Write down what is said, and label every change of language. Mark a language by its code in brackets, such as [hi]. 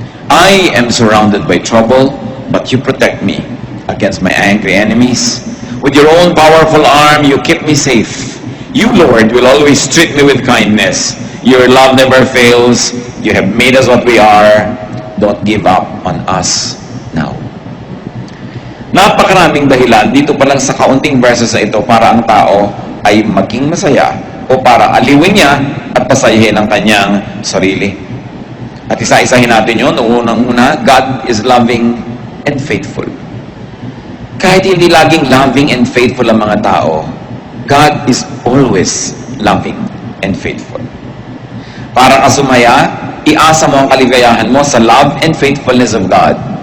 [en] I am surrounded by trouble, but you protect me against my angry enemies. With your own powerful arm, you keep me safe. You, Lord, will always treat me with kindness. Your love never fails. You have made us what we are. Don't give up on us now. [tl] Napakaraming dahilan dito pa lang sa kaunting verses na ito para ang tao ay maging masaya o para aliwin niya at pasayahin ang kanyang sarili. At isa-isahin natin yun. Unang-una, [en] God is loving and faithful. [tl] Kahit hindi laging [en] loving and faithful [tl] ang mga tao, [en] God is always loving and faithful. [tl] Para ka sumaya, iasa mo ang kaligayahan mo sa [en] love and faithfulness of God.